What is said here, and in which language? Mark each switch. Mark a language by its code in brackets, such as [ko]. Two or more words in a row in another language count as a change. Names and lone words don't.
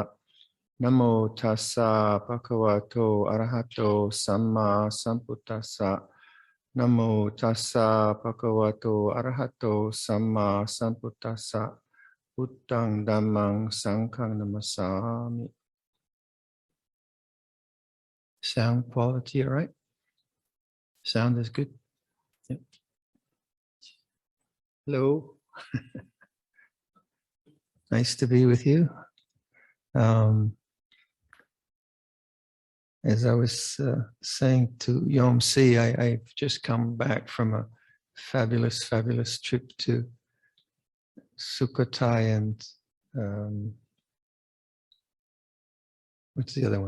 [pi] Namo tassa bhagavato arahato samma sambuddhassa. Namo tassa bhagavato arahato samma sambuddhassa. Buddhang dhammang sanghang namasami. [en] Sound quality, all right? Sound is good? Yep. Hello. Nice to be with you. As I was saying to Yom Si, I've just come back from a fabulous trip to Sukhothai and what's the other one?